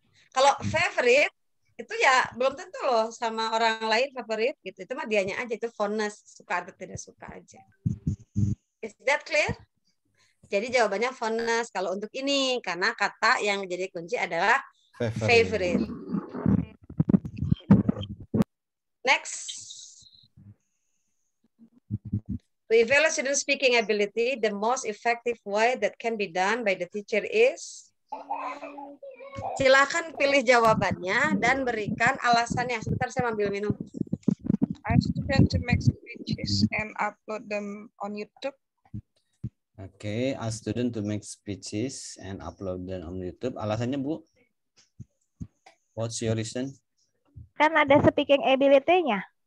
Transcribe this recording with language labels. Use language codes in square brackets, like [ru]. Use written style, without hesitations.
[id] Kalau favorite, itu ya belum tentu loh sama orang lain favorit gitu, itu mah dianya aja, itu fondness, suka atau tidak suka aja. [en] Is that clear? [id] Jadi jawabannya fondness kalau untuk ini, karena kata yang menjadi kunci adalah favorite. [en] Next, to evaluate student speaking ability, the most effective way that can be done by the teacher is. [id] Silakan pilih jawabannya dan berikan alasannya. Sebentar saya ambil minum. [en] Ask student to make speeches and upload them on YouTube. Okay, ask student to make speeches and upload them on YouTube. [id] Alasannya Bu? [en] What's your reason? [id] Kan ada speaking ability-nya.